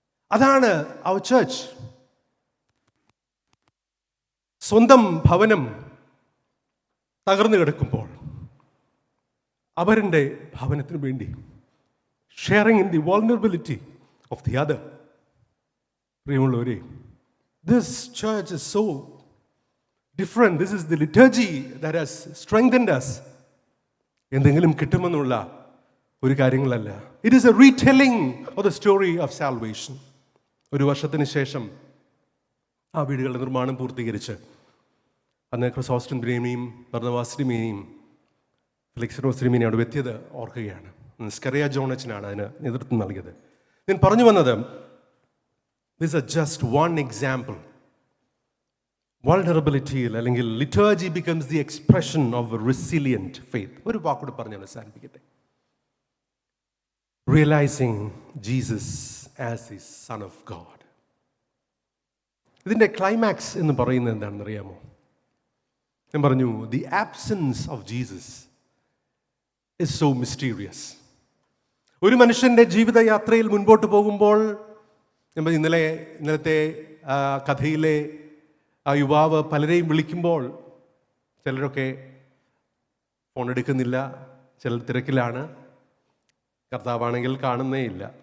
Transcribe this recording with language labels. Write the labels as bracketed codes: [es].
[ml] അതാണ് അവർ ചർച്ച്. സ്വന്തം ഭവനം തകർന്നു കിടക്കുമ്പോൾ അവരുടെ ഭവനത്തിന് വേണ്ടി [en] sharing in the vulnerability of the other. [ml] പ്രിയമുള്ളവരെ, [en] this church is so different. This is the liturgy that has strengthened us. [ml] എന്തെങ്കിലും കിട്ടുമെന്നുള്ള ഒരു കാര്യങ്ങളല്ല. [en] It is a retelling of the story of salvation. [ml] 1 വർഷത്തിന് ശേഷം ആ വീടുകളുടെ നിർമ്മാണം പൂർത്തീകരിച്ച് അന്ന് ക്രിസോസ്റ്റം തിരുമേനിയും ബർന്നബാസ് തിരുമേനിയും ഫെലിക്സിനോസ് തിരുമേനിയും അവിടെ എത്തിയത് ഓർക്കുകയാണ്. സ്കറിയ ജോണച്ചനാണ് അതിന് നേതൃത്വം നൽകിയത്. ഞാൻ പറഞ്ഞു വന്നത്, [en] this is just one example. Vulnerability [ml] അല്ലെങ്കിൽ [en] liturgy becomes the expression of a resilient faith. [ml] ഒരു വാക്കുകൂടെ പറഞ്ഞ് അവസാനിപ്പിക്കട്ടെ. [en] Realizing Jesus as the Son of God. [ml] ഇതിൻ്റെ ക്ലൈമാക്സ് എന്ന് പറയുന്നത് എന്താണെന്ന് അറിയാമോ? ഞാൻ പറഞ്ഞു, [en] the absence of Jesus is so mysterious. [ml] ഒരു മനുഷ്യൻ്റെ ജീവിതയാത്രയിൽ മുൻപോട്ട് പോകുമ്പോൾ, ഇന്നലത്തെ കഥയിലെ ആ യുവാവ് പലരെയും വിളിക്കുമ്പോൾ ചിലരൊക്കെ ഫോൺ എടുക്കുന്നില്ല, ചില തിരക്കിലാണ്. കർത്താവാണെങ്കിൽ കാണുന്നേ ഇല്ല.